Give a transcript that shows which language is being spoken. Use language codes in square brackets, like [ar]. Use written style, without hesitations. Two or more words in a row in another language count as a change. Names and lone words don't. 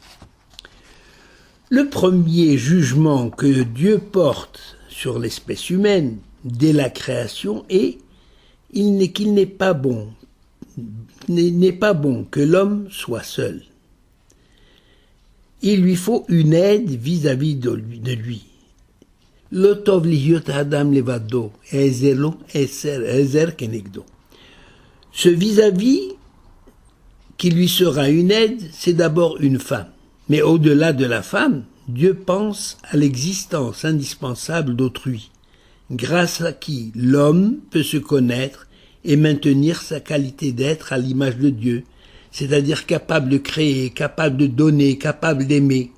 [fr] Le premier jugement que Dieu porte sur l'espèce humaine dès la création est qu'il n'est pas bon que l'homme soit seul. Il lui faut une aide vis-à-vis de lui. [he] לא טוב היות אדם לבדו, אעשה לו עזר כנגדו. [fr] Ce vis-à-vis qui lui sera une aide, c'est d'abord une femme. Mais au-delà de la femme, Dieu pense à l'existence indispensable d'autrui, grâce à qui l'homme peut se connaître et maintenir sa qualité d'être à l'image de Dieu, c'est-à-dire capable de créer, capable de donner, capable d'aimer.